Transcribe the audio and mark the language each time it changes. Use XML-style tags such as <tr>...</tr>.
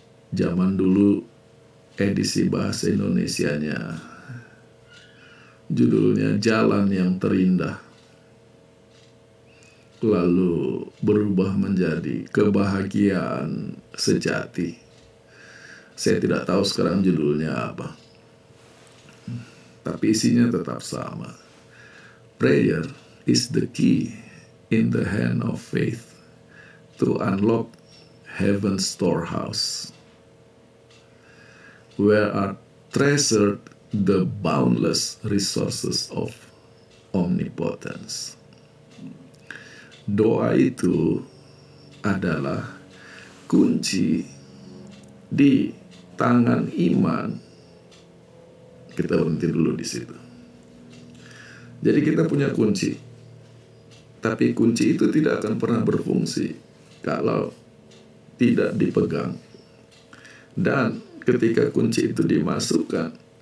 <id>Zaman dulu edisi bahasa Indonesianya judulnya Jalan yang Terindah, lalu berubah menjadi Kebahagiaan Sejati. Saya tidak tahu sekarang judulnya apa, tapi isinya tetap sama.</id> <en>Prayer is the key in the hand of faith to unlock heaven's storehouse, where are treasured the boundless resources of omnipotence.</en> <id>Doa itu adalah kunci di tangan iman. Kita berhenti dulu di situ. Jadi kita punya kunci, tapi kunci itu tidak akan pernah berfungsi kalau tidak dipegang. Dan ketika kunci itu dimasukkan</id>